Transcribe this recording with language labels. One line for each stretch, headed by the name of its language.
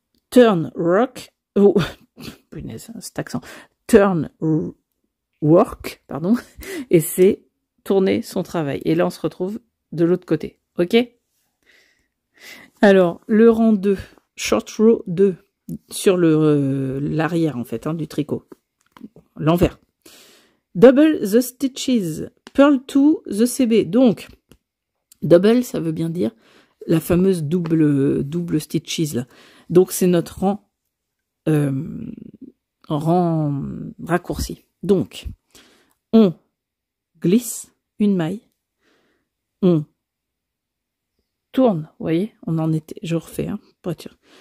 English: Turn rock,
French: oh, punaise, cet accent,
English: turn work,
French: pardon, et c'est tourner son travail. Et là, on se retrouve de l'autre côté, ok? Alors, le rang 2, short row 2, sur l'arrière, en fait, hein, du tricot. L'envers.
English: Double the stitches, purl to the CB.
French: Donc, double, ça veut bien dire la fameuse double stitches, là. Donc, c'est notre rang raccourci. Donc, on glisse une maille, on tourne, vous voyez, on en était, je refais, hein, pour être sûr.